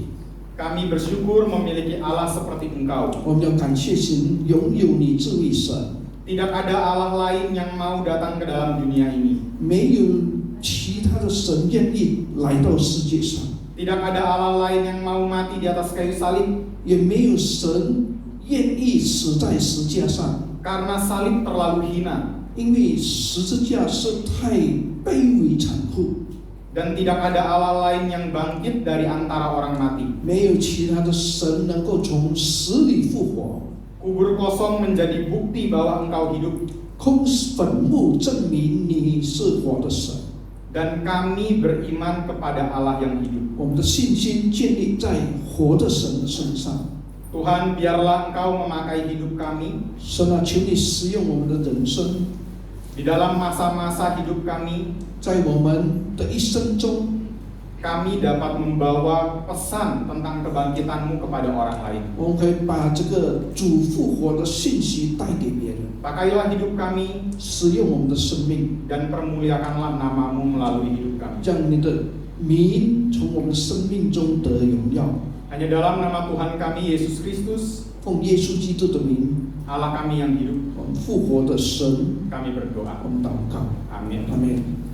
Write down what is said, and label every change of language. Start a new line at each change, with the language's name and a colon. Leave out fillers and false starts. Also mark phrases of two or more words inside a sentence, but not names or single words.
Indonesian: Kami bersyukur memiliki Allah seperti Engkau.
Chinese: 我们要感谢神，拥有你这位神，
Indonesian: Tidak ada Allah lain yang mau datang ke dalam dunia ini.
Chinese: 没有其他的神愿意来到世界上，
Indonesian: Tidak ada Allah lain yang mau mati di atas kayu salib.
Chinese: 也没有神愿意死在十字架上，
Indonesian: Karena salib terlalu hina.
Chinese: 因为十字架是太卑微残酷，
Indonesian: Dan tidak ada Allah lain yang bangkit dari antara orang mati.
Chinese: 没有其他的神能够从死里复活。
Indonesian: Kubur kosong menjadi bukti bahwa Engkau hidup.
Chinese: 空坟墓证明你是活的神。
Indonesian: Dan kami beriman kepada Allah yang hidup.
Chinese: 我们的信心建立在活的神的身上。
Indonesian: Tuhan, biarlah Engkau memakai hidup kami
Chinese: 神啊，求你使用我们的人生，
Indonesian: di dalam masa-masa hidup kami.
Chinese: 在我们的一生中，
Indonesian: Kami dapat membawa pesan tentang kebangkitan-Mu kepada orang lain.
Chinese: 我们可以把这个主复活的信息带给别人，
Indonesian: Pakailah hidup kami
Chinese: 使用我们的生命，
Indonesian: dan permuliakanlah nama-Mu melalui hidup kami.
Chinese: 让你的名从我们生命中得荣耀。
Indonesian: Hanya dalam nama Tuhan kami Yesus Kristus,
Chinese: 奉耶稣基督的名，
Indonesian: Allah kami yang hidup,
Chinese: 我们复活的神，
Indonesian: kami berdoa.
Chinese: 我们祷告，
Indonesian: Amin.
Chinese: 阿门。